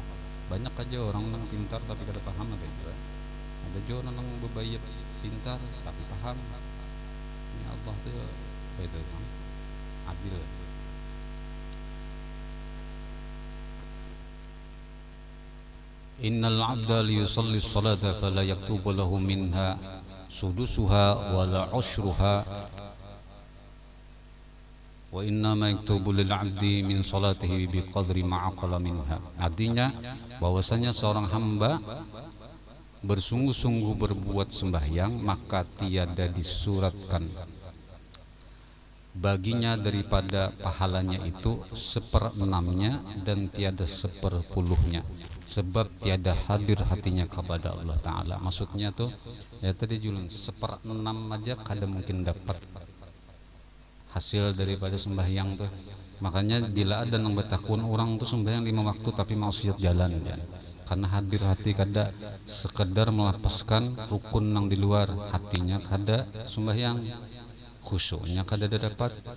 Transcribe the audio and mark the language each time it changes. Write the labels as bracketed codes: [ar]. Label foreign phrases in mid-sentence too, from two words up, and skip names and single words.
[bjn] Banyak aja orang nang pintar tapi kada paham ada juga. Ada juga nang bebayat pintar tapi paham. Ini Allah tuh itu kan adil. [ar] إن العبد ليصلي الصلاة فلا يكتب له منها سدسها ولا عشرها وإن ما يكتب للعبد من صلاته بقدر ما عقل منها. [id] Artinya bahwasanya seorang hamba bersungguh-sungguh berbuat sembahyang maka tiada disuratkan baginya daripada pahalanya itu 1/6-nya dan tiada 1/10-nya, sebab tiada hadir hatinya kepada Allah Ta'ala. [bjn] Maksudnya tuh ya tadi julen 1/6 aja kada mungkin dapat hasil daripada sembahyang tuh. Makanya bila ada nang betakun orang tuh sembahyang 5 waktu tapi maksiat jalan ya. Karena hadir hati kada sekedar melepaskan rukun nang di luar, hatinya kada sembahyang, khusyuknya kada dapat.